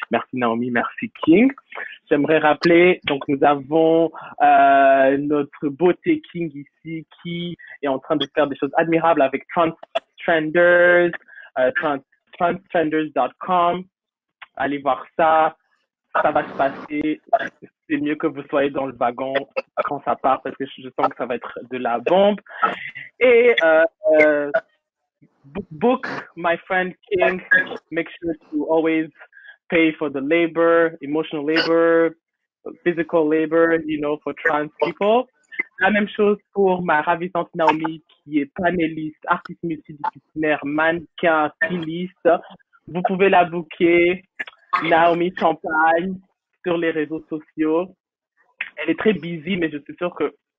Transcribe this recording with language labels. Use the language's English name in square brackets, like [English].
[French] Merci Naomi, merci King. J'aimerais rappeler, donc nous avons notre beauté King ici qui est en train de faire des choses admirables avec Transtrenders, transtrenders.com. Allez voir ça, ça va se passer. C'est mieux que vous soyez dans le wagon quand ça part parce que je sens que ça va être de la bombe. [English] Et book my friend King. Make sure to always pay for the labor, emotional labor, physical labor, for trans people. [French] La même chose pour ma ravissante Naomi qui est panéliste, artiste multidisciplinaire, mannequin, styliste. Vous pouvez la booker. Naomi Champagne sur les réseaux sociaux. Elle est très busy, mais je suis sûre que